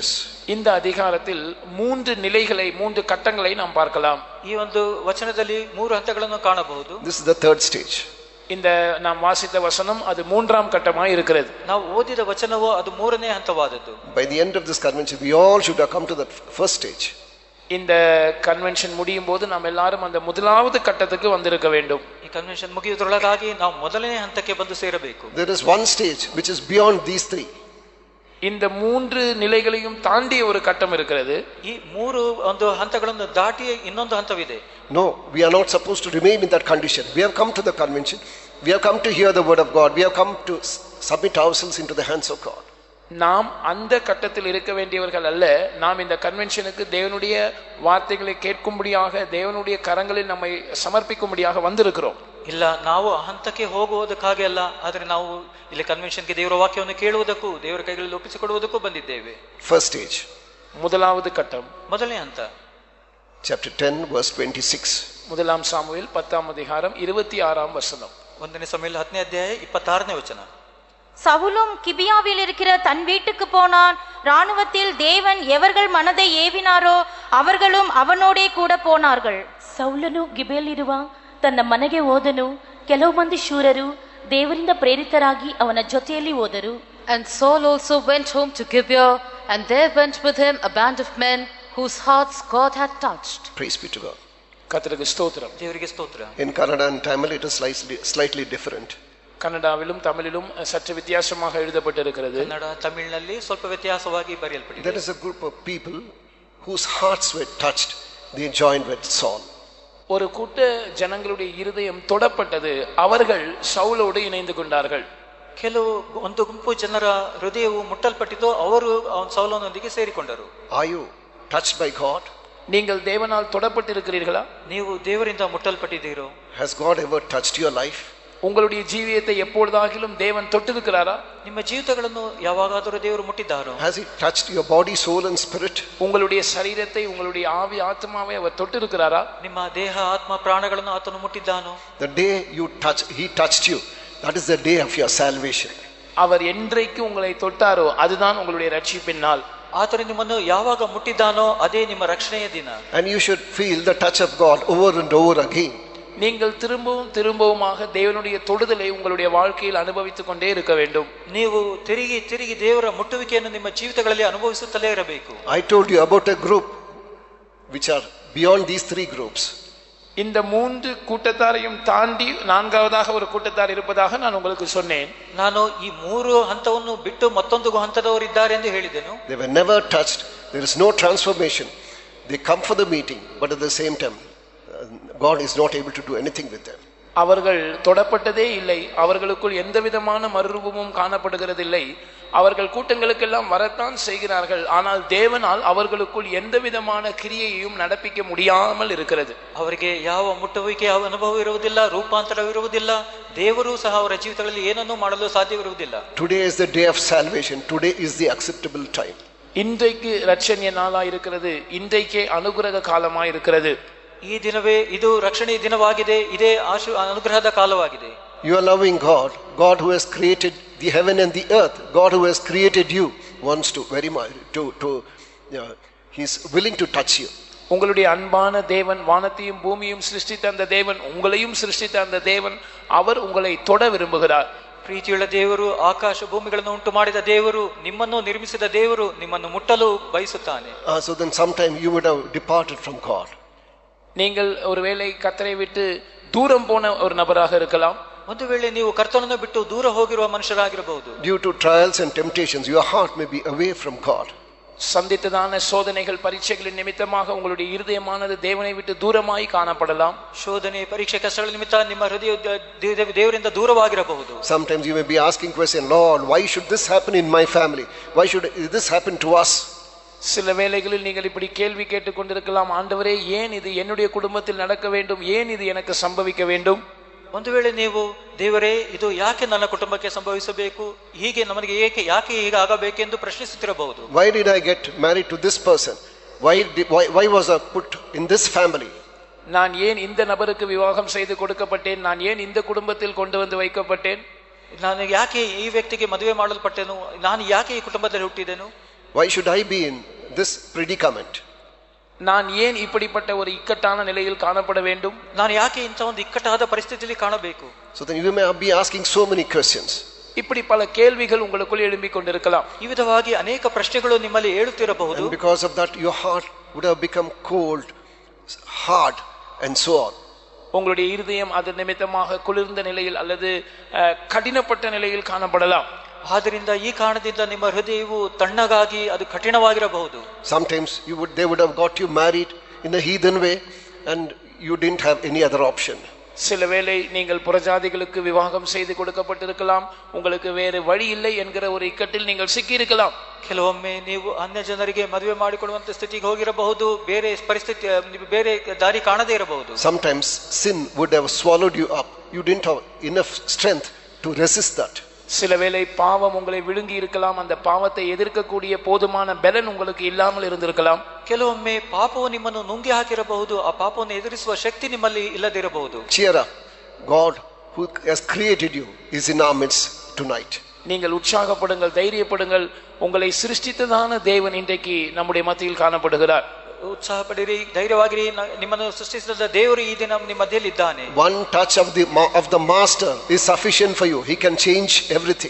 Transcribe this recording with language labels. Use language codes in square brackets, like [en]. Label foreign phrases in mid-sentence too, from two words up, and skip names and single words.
[ta] இந்த அதிகாரத்தில் 3 நிலைகளை 3 கட்டங்களை நாம் பார்க்கலாம். [kn] ಈ ಒಂದು ವಚನದಲ್ಲಿ 3 ಹಂತಗಳನ್ನು ಕಾಣಬಹುದು. [en] This is the 3rd stage. [ta] இந்த நாம் வாசித்த வசனம் அது 3ஆம் கட்டமாய் இருக்கிறது. [kn] ನಾವು ಓದಿದ ವಚನವು ಅದು 3ನೇ ಹಂತವಾದದ್ದು. [en] By the end of this convention we all should have come to that first stage. [ta] இந்த கன்வென்ஷன் முடியும் போது நாம் எல்லாரும் அந்த முதலாவது கட்டத்துக்கு வந்திருக்க வேண்டும். [kn] ಈ ಕನ್ವೆನ್ಷನ್ ಮುಗಿಯುವುದರೊಳಗಾಗಿ ನಾವು ಮೊದಲನೇ ಹಂತಕ್ಕೆ ಬಂದು ಸೇರಬೇಕು. [en] There is one stage which is beyond these 3. [ta] இந்த 3 நிலைகளையும் தாண்டிய ஒரு கட்டம் இருக்கிறது. [kn] ಈ 3 ಒಂದು ಹಂತಗಳನ್ನು ದಾಟಿ ಇನ್ನೊಂದು ಹಂತವಿದೆ. [en] No, we are not supposed to remain in that condition. We have come to the convention. We have come to hear the word of God. We have come to submit ourselves into the hands of God. [ta] நாம் அந்த கட்டத்தில் இருக்க வேண்டியவர்கள் அல்ல. நாம் இந்த கன்வென்ஷனுக்கு தேவனுடைய வார்த்தைகளை கேட்கும்படியாக, தேவனுடைய கரங்களில் நம்மை சமர்ப்பிக்கும்படியாக வந்திருக்கிறோம். [kn] ಇಲ್ಲ, ನಾವು ಆ ಹಂತಕ್ಕೆ ಹೋಗುವುದಕ್ಕಾಗಿ ಅಲ್ಲ, ಆದರೆ ನಾವು ಇಲ್ಲಿ ಕನ್ವೆನ್ಷನ್ಗೆ ದೇವರ ವಾಕ್ಯವನ್ನು ಕೇಳುವುದಕ್ಕೂ ದೇವರ ಕೈಗಳಲ್ಲಿ ಒಪ್ಪಿಸಿಕೊಡುವುದಕ್ಕೂ ಬಂದಿದ್ದೇವೆ. [en] First stage. [ta] முதலாவது கட்டம். [kn] ಮೊದಲನೇ ಹಂತ. [en] Chapter 10 verse 26. [ta] முதலாம் சாமுவேல் 10ஆம் அதிகாரம் 26ஆம் வசனம். [kn] 1ನೇ ಸಮುವೇಲ 10ನೇ ಅಧ್ಯಾಯ 26ನೇ ವಚನ. [ta] சவுலும் கிபியாவில் இருக்கிற தன் வீட்டுக்கு போனான். ராணுவத்தில் தேவன் எவர்கள் மனதை ஏவினாரோ அவர்களும் அவனோடே கூட போனார்கள். [kn] ಸೌಲನು ಗಿಬೆಯಲ್ಲಿರುವ ತನ್ನ ಮನೆಗೆ ಹೋದನು. ಕೆಲವು ಮಂದಿ ಶೂರರು ದೇವರಿಂದ ಪ್ರೇರಿತರಾಗಿ ಅವನ ಜೊತೆಯಲ್ಲಿ ಹೋದರು. [en] And Saul also went home to Gibeah, and there went with him a band of men whose hearts God had touched. Praise be to God. [ta] கர்த்தருக்கு ஸ்தோத்திரம். [kn] ದೇವರಿಗೆ ಸ್ತೋತ್ರ. [en] In Kannada and Tamil it is slightly different. [ta] கன்னடாவிலும் தமிழிலும் சற்று வித்தியாசமாக எழுதப்பட்டிருக்கிறது. [kn] ಕನ್ನಡ ತಮಿಳಿನಲ್ಲಿ ಸ್ವಲ್ಪ ವ್ಯತ್ಯಾಸವಾಗಿ ಬರೆಯಲ್ಪಟ್ಟಿದೆ. [en] There is a group of people whose hearts were touched. They joined with Saul. [ta] ஒரு கூட்ட ஜனங்களுடைய இருதயம் தொடப்பட்டது. அவர்கள் சவுலோடு இணைந்து கொண்டார்கள். [kn] ಕೆಲವು ಒಂದು ಗುಂಪು ಜನರ ಹೃದಯವು ಮುಟ್ಟಲ್ಪಟ್ಟಿತು. ಅವರು ಸೌಲನೊಂದಿಗೆ ಸೇರಿಕೊಂಡರು. [en] Are you touched by God? [ta] நீங்கள் தேவனால் தொடப்பட்டிருக்கிறீர்களா? [kn] ನೀವು ದೇವರಿಂದ ಮುಟ್ಟಲ್ಪಟ್ಟಿದ್ದೀರೋ? [en] Has God ever touched your life? [ta] உங்களுடைய ஜீவியத்தை எப்பொழுதாகிலும் தேவன் தொட்டிருக்கிறாரா? [kn] ನಿಮ್ಮ ಜೀವಿತಗಳನ್ನು ಯಾವಾಗಾದರೂ ದೇವರು ಮುಟ್ಟಿದ್ದಾರೋ? [en] Has he touched your body, soul and spirit? [ta] உங்களுடைய சரீரத்தை, உங்களுடைய ஆவி ஆத்மாவை அவர் தொட்டிருக்கிறாரா? [kn] ನಿಮ್ಮ ದೇಹ ಆತ್ಮ ಪ್ರಾಣಗಳನ್ನು ಆತನು ಮುಟ್ಟಿದ್ದಾನೋ? [en] The day he touched you, that is the day of your salvation. [ta] அவர் என்றைக்கு உங்களை தொட்டாரோ அதுதான் உங்களுடைய ரட்சிப்பின் நாள். [kn] ಆತನು ನಿಮ್ಮನ್ನು ಯಾವಾಗ ಮುಟ್ಟಿದ್ದಾನೋ ಅದೇ ನಿಮ್ಮ ರಕ್ಷಣೆಯ ದಿನ. [en] And you should feel the touch of God over and over again. [ta] நீங்கள் திரும்பவும் திரும்பவுமாக தேவனுடைய தொடுதலை உங்களுடைய வாழ்க்கையில் அனுபவித்துக் கொண்டே இருக்க வேண்டும். [kn] ನೀವು ತಿರುಗಿ ತಿರುಗಿ ದೇವರ ಮುಟ್ಟುವಿಕೆಯನ್ನು ನಿಮ್ಮ ಜೀವಿತಗಳಲ್ಲಿ ಅನುಭವಿಸುತ್ತಲೇ ಇರಬೇಕು. [en] I told you about a group which are beyond these 3 groups. [ta] இந்த 3 கூட்டத்தாரையும் தாண்டி 4வதாக ஒரு கூட்டத்தார் இருப்பதாக நான் உங்களுக்கு சொன்னேன். [kn] ನಾನು ಈ 3 ಹಂತವನ್ನು ಬಿಟ್ಟು ಮತ್ತೊಂದು ಹಂತದವರು ಇದ್ದಾರೆ ಎಂದು ಹೇಳಿದೆನು. [en] They were never touched. There is no transformation. They come for the meeting, but at the same time God is not able to do anything with them. [ta] அவர்கள் தொடப்பட்டதே இல்லை. அவர்களுக்குள் எந்த விதமான மறுரூபமும் காணப்படுகிறதில்லை. அவர்கள் கூட்டங்களுக்கெல்லாம் வரத்தான் செய்கிறார்கள். ஆனால் தேவனால் அவர்களுக்குள் எந்த விதமான கிரியையையும் நடப்பிக்க முடியாமல் இருக்கிறது. [kn] ಅವರಿಗೆ ಯಾವ ಮುಟ್ಟುವಿಕೆ ಅನುಭವ ಇರುವುದಿಲ್ಲ, ರೂಪಾಂತರವಿರುವುದಿಲ್ಲ. ದೇವರು ಸಹ ಅವರ ಜೀವಿತಗಳಲ್ಲಿ ಏನನ್ನೂ ಮಾಡಲು ಸಾಧ್ಯವಿರುವುದಿಲ್ಲ. [en] Today is the day of salvation. Today is the acceptable time. [ta] இன்றைக்கு ரட்சணிய நாளாய் இருக்கிறது. இன்றைக்கே அனுகிரக காலமாய் இருக்கிறது. [kn] ಈ ದಿನವೇ ಇದು ರಕ್ಷಣೆಯ ದಿನವಾಗಿದೆ. ಇದೇ ಅನುಗ್ರಹದ ಕಾಲವಾಗಿದೆ. [en] You are loving God. God who has created the heaven and the earth. God who has created you wants to very much he is willing to touch you. [ta] உங்களுடைய அன்பான தேவன், வானத்தையும் பூமியையும் சிருஷ்டித்த அந்த தேவன், உங்களையும் சிருஷ்டித்த அந்த தேவன், அவர் உங்களை தொட விரும்புகிறார். [kn] ಪ್ರೀತಿಯುಳ್ಳ ದೇವರು, ಆಕಾಶ ಭೂಮಿಗಳನ್ನು ಉಂಟು ಮಾಡಿದ ದೇವರು, ನಿಮ್ಮನ್ನು ನಿರ್ಮಿಸಿದ ದೇವರು ನಿಮ್ಮನ್ನು ಮುಟ್ಟಲು ಬಯಸುತ್ತಾನೆ. [en] So then sometime you would have departed from God. [ta] நீங்கள் ஒருவேளை கர்த்தரை விட்டு தூரம் போன ஒரு நபராக இருக்கலாம். [kn] ಒಂದು ವೇಳೆ ನೀವು ಕರ್ತನನ್ನು ಬಿಟ್ಟು ದೂರ ಹೋಗಿರುವ ಮನುಷ್ಯರಾಗಿರಬಹುದು. [en] Due to trials and temptations your heart may be away from God. [ta] சந்தித்ததான சோதனைகள், பரீட்சைகளின் நிமித்தமாக உங்களுடைய இருதயமானது தேவனை விட்டு தூரமாய் காணப்படலாம். [kn] ಶೋಧನೆ, ಪರೀಕ್ಷೆ, ಕಷ್ಟಗಳ ನಿಮಿತ್ತ ನಿಮ್ಮ ಹೃದಯ ದೇವರಿಂದ ದೂರವಾಗಿರಬಹುದು. [en] Sometimes you may be asking question, Lord, why should this happen in my family? Why should this happen to us? [ta] சில வேளைகளில் நீங்கள் இப்படி கேள்வி கேட்டுக் கொண்டிருக்கலாம், ஆண்டவரே ஏன் இது என்னுடைய குடும்பத்தில் நடக்க வேண்டும், ஏன் இது எனக்கு சம்பவிக்க வேண்டும்? [kn] ಒಂದು ವೇಳೆ ನೀವು ದೇವರೇ ಇದು ಯಾಕೆ ನನ್ನ ಕುಟುಂಬಕ್ಕೆ ಸಂಭವಿಸಬೇಕು, ಹೀಗೆ ನಮಗೆ ಯಾಕೆ ಹೀಗೆ ಆಗಬೇಕೆಂದು ಪ್ರಶ್ನಿಸುತ್ತಿರಬಹುದು. [en] Why did I get married to this person? Why was I put in this family? [ta] நான் ஏன் இந்த நபருக்கு விவாகம் செய்து கொடுக்கப்பட்டேன், நான் ஏன் இந்த குடும்பத்தில் கொண்டு வந்து வைக்கப்பட்டேன், [kn] ನಾನು ಯಾಕೆ ಈ ವ್ಯಕ್ತಿಗೆ ಮದುವೆ ಮಾಡಲ್ಪಟ್ಟೆನು, ನಾನು ಯಾಕೆ ಈ ಕುಟುಂಬದಲ್ಲಿ ಹುಟ್ಟಿದೆನು, [en] Why should I be in this predicament? [ta] நான் ஏன் இப்படிப்பட்ட ஒரு இக்கட்டான நிலையில் காணப்பட வேண்டும், [kn] ನಾನು ಯಾಕೆ ಇಂಥ ಒಂದು ಇಕ್ಕಟ್ಟಾದ ಪರಿಸ್ಥಿತಿಯಲ್ಲಿ ಕಾಣಬೇಕು. [en] So then you may be asking so many questions. [ta] இப்படி பல கேள்விகள் உங்களுக்குள் எழும்பிக் கொண்டிருக்கலாம். [kn] ಈ ವಿಧವಾಗಿ ಅನೇಕ ಪ್ರಶ್ನೆಗಳು ನಿಮ್ಮಲ್ಲಿ ಏಳುತ್ತಿರಬಹುದು. [en] And because of that your heart would have become cold, hard and so on. [ta] உங்களுடைய இருதயம் அது நிமித்தமாக குளிர்ந்த நிலையில் அல்லது கடினப்பட்ட நிலையில் காணப்படலாம். [kn] ಆದ್ದರಿಂದ ಈ ಕಾರಣದಿಂದ ನಿಮ್ಮ ಹೃದಯವು ತಣ್ಣಗಾಗಿ ಅದು ಕಠಿಣವಾಗಿರಬಹುದು. [en] Sometimes they would have got you married in a heathen way and you didn't have any other option. [ta] சில வேளை நீங்கள் புறஜாதிகளுக்கு விவாகம் செய்து கொடுக்கப்பட்டிருக்கலாம், உங்களுக்கு வேறு வழி இல்லை என்கிற ஒரு இக்கட்டில் நீங்கள் சிக்கியிருக்கலாம். [kn] ಕೆಲವೊಮ್ಮೆ ನೀವು ಅನ್ಯ ಜನರಿಗೆ ಮದುವೆ ಮಾಡಿಕೊಡುವಂತ ಸ್ಥಿತಿಗೆ ಹೋಗಿರಬಹುದು, ಬೇರೆ ಪರಿಸ್ಥಿತಿ ಬೇರೆ ದಾರಿ ಕಾಣದೇ ಇರಬಹುದು. [en] Sometimes sin would have swallowed you up. You didn't have enough strength to resist that. [ta] சில வேளை பாவம் உங்களை விழுங்கி இருக்கலாம், அந்த பாவத்தை எதிர்க்கக்கூடிய போதுமான பலன் உங்களுக்கு இல்லாமல் இருந்திருக்கலாம். [kn] ಕೆಲವೊಮ್ಮೆ ಪಾಪವು ನಿಮ್ಮನ್ನು ನುಂಗಿ ಹಾಕಿರಬಹುದು, ಆ ಪಾಪವನ್ನು ಎದುರಿಸುವ ಶಕ್ತಿ ನಿಮ್ಮಲ್ಲಿ ಇಲ್ಲದಿರಬಹುದು. [en] Cheer up. God who has created you is in our midst tonight. [ta] நீங்கள் உற்சாகப்படுங்கள், தைரியப்படுங்கள். உங்களை சிருஷ்டித்ததான தேவன் இன்றைக்கு நம்முடைய மத்தியில் காணப்படுகிறார். [kn] ಉತ್ಸಾಹ ಪಡಿರಿ, ಧೈರ್ಯವಾಗಿರಿ, ನಿಮ್ಮನ್ನು ಸೃಷ್ಟಿಸಿದ ದೇವರು ಈ ದಿನ ನಿಮ್ಮ ಮಧ್ಯದಲ್ಲಿ ಇದ್ದಾನೆ. [en] One touch of the master is sufficient for you. He can change everything.